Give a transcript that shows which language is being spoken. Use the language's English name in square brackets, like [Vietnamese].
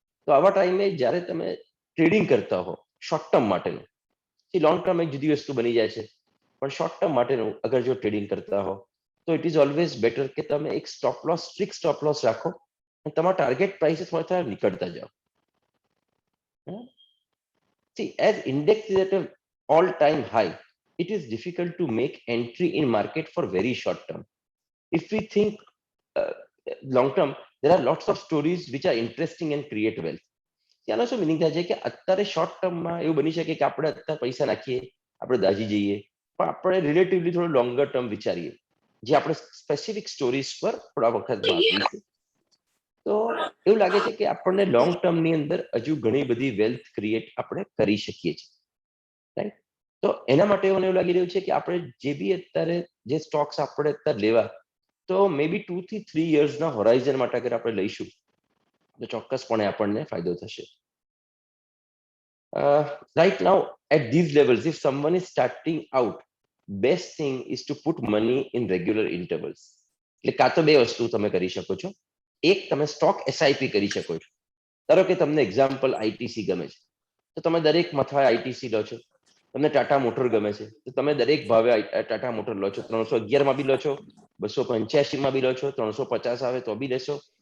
[Gujarati] તો આવા ટાઈમે જ્યારે તમે ટ્રેડિંગ કરતા હો શોર્ટ ટર્મ માટેનું, લોંગ ટર્મ એક જુદી વસ્તુ બની જાય છે, પણ શોર્ટ ટર્મ માટેનું અગર જો ટ્રેડિંગ કરતા હો તો [English] it is always better [Gujarati] કે તમે એક stop loss, strict stop loss રાખો અને તમારા ટાર્ગેટ પ્રાઇસ થોડા નીકળતા જાઓ. [English] See, as index is at an all-time high, it is difficult to make entry in market for very short term. If we think long term, there are lots of stories which are interesting and create wealth. [Gujarati] ત્યાંનો શું meaning થાય છે કે અત્યારે short ટર્મમાં એવું બની શકે કે આપણે અત્યારે પૈસા નાખીએ, આપણે દાજી જઈએ, પણ આપણે રિલેટિવલી થોડું લોંગર ટર્મ વિચારીએ, જે આપણે સ્પેસિફિક સ્ટોરીઝ પર થોડા વખતમાં આપીશું. તો એવું લાગે છે કે આપણને લોંગ ટર્મની અંદર હજુ ઘણી બધી વેલ્થ ક્રિએટ આપણે કરી શકીએ છીએ, રાઈટ. તો એના માટે મને એવું લાગી રહ્યું છે કે આપણે જે બી અત્યારે જે સ્ટોક્સ આપણે અત્યારે લેવા, તો મે બી 2 થી 3 યર્સના હોરાઇઝન માટે અગર આપણે લઈશું તો ચોક્કસપણે આપણને ફાયદો થશે. [English] Right now at these levels, if someone is starting out, best thing is to put money in regular intervals. [Gujarati] એટલે કાં તો બે વસ્તુ તમે કરી શકો છો. એક, તમે સ્ટોક એસઆઈપી કરી શકો છો. ધારો કે તમને એક્ઝામ્પલ આઈટીસી ગમે છે, તો તમે દરેક મથાએ આઈટીસી લો છો. તમને ટાટા મોટર ગમે છે તો તમે દરેક ભાવે ટાટા મોટર લો છો. 311 માં બી લો છો, 285 માં બી લો છો, 350 આવે તો બી લેશો.